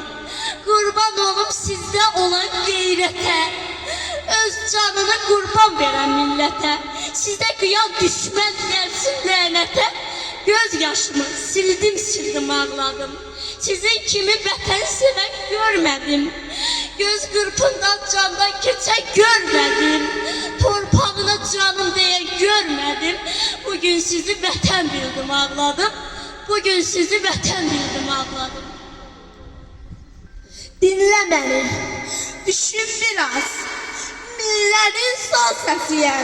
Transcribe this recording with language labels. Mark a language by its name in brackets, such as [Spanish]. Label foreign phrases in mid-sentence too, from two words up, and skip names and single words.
[Azerbaijani] Qurban olum sizdə olan qeyrətə, öz canını qurban verən millətə. Sizdə qıyan düşmən gəlsin lənətə. Göz yaşımı sildim ağladım. Sizin kimi vətən sevən görmədim. Göz qırpından candan keçən görmədim. [Turkish] Ana canım diye görmedim. [Azerbaijani] Bugün sizi vətən bildim ağladım. Bugün sizi vətən bildim ağladım. [Turkish] Dinle beni, düşün biraz. Milletin son sesiyim.